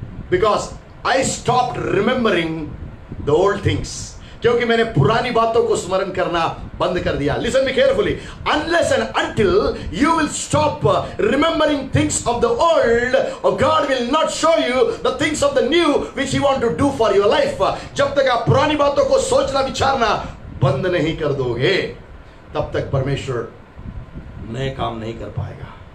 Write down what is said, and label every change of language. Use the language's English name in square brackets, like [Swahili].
[English] Because I stopped remembering the old things. [Hindi] क्योंकि मैंने पुरानी बातों को स्मरण करना बंद कर दिया। [English] Listen me carefully. Unless and until you will stop remembering things of the old, or God will not show you the things of the new which He want to do for your life. [Hindi] जब तक आप पुरानी बातों को सोचना विचारना बंद नहीं कर दोगे, तब तक परमेश्वर नए काम नहीं कर पाएगा।